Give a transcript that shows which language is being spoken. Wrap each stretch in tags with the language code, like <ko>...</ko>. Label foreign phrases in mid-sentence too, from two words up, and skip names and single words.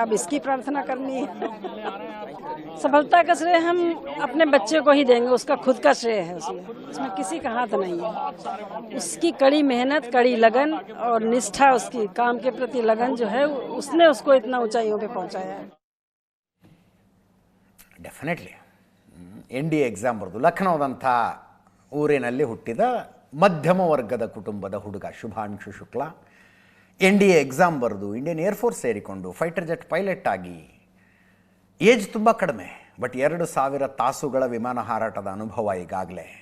<hi>अब इसकी प्रार्थना करनी है. सफलता का श्रेय हम अपने बच्चे को ही देंगे, उसका खुद का श्रेय है उसमें किसी का हाथ नहीं है. उसकी कड़ी मेहनत, कड़ी लगन और निष्ठा, उसकी काम के प्रति लगन जो है उसने उसको इतना ऊंचाइयों पे पहुंचाया है.</hi> <kn>ಡೆಫಿನೆಟ್ಲಿ NDA ಎಕ್ಸಾಮ್ ಬರೆದು ಲಖನೌದಂಥ ಊರಿನಲ್ಲಿ ಹುಟ್ಟಿದ ಮಧ್ಯಮ ವರ್ಗದ ಕುಟುಂಬದ ಹುಡುಗ ಶುಭಾಂಶು ಶುಕ್ಲಾ NDA ಎಕ್ಸಾಮ್ ಬರೆದು ಇಂಡಿಯನ್ ಏರ್ಫೋರ್ಸ್ ಸೇರಿಕೊಂಡು</kn> <en>fighter jet pilot</en> <kn>ಆಗಿ ಏಜ್ ತುಂಬ ಕಡಿಮೆ, ಬಟ್ 2,000 ತಾಸುಗಳ ವಿಮಾನ ಹಾರಾಟದ ಅನುಭವ ಈಗಾಗಲೇ.</kn>